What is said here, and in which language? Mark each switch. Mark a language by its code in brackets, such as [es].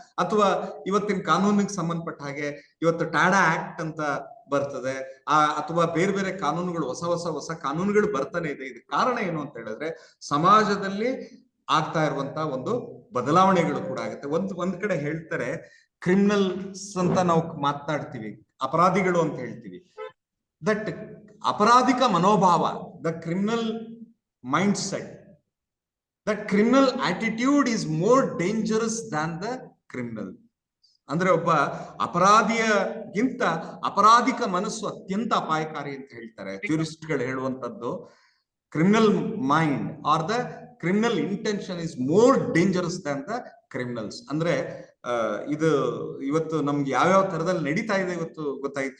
[kn] ಅಥವಾ ಇವತ್ತಿನ ಕಾನೂನಿಗೆ ಸಂಬಂಧಪಟ್ಟ ಹಾಗೆ ಇವತ್ತು ಟಾಡಾ ಆಕ್ಟ್ ಅಂತ ಬರ್ತದೆ, ಅಥವಾ ಬೇರೆ ಬೇರೆ ಕಾನೂನುಗಳು, ಹೊಸ ಕಾನೂನುಗಳು ಬರ್ತಾನೆ ಇದೆ. ಇದಕ್ಕೆ ಕಾರಣ ಏನು ಅಂತ ಹೇಳಿದ್ರೆ, ಸಮಾಜದಲ್ಲಿ ಆಗ್ತಾ ಇರುವಂತ ಒಂದು ಬದಲಾವಣೆಗಳು ಕೂಡ ಆಗುತ್ತೆ. ಒಂದ್ ಕಡೆ ಹೇಳ್ತಾರೆ, ಕ್ರಿಮಿನಲ್ಸ್ ಅಂತ ನಾವು ಮಾತನಾಡ್ತೀವಿ, ಅಪರಾಧಿಗಳು ಅಂತ ಹೇಳ್ತೀವಿ. [en] that [kn] ಅಪರಾಧಿಕ ಮನೋಭಾವ, [en] The criminal mindset, that criminal attitude is more dangerous than the criminal. [kn] ಅಂದ್ರೆ ಒಬ್ಬ ಅಪರಾಧಿಯಗಿಂತ ಅಪರಾಧಿಕ ಮನಸ್ಸು ಅತ್ಯಂತ ಅಪಾಯಕಾರಿ ಅಂತ ಹೇಳ್ತಾರೆ ಟ್ಯೂರಿಸ್ಟ್ಗಳು ಹೇಳುವಂತದ್ದು. [en] Criminal mind are the criminal intention is more dangerous than the criminals. [kn] ಅಂದ್ರೆ ಇದು ಇವತ್ತು ನಮ್ಗೆ ಯಾವ್ಯಾವ ತರದಲ್ಲಿ ನಡೀತಾ ಇದೆ ಇವತ್ತು ಗೊತ್ತಾಯ್ತು.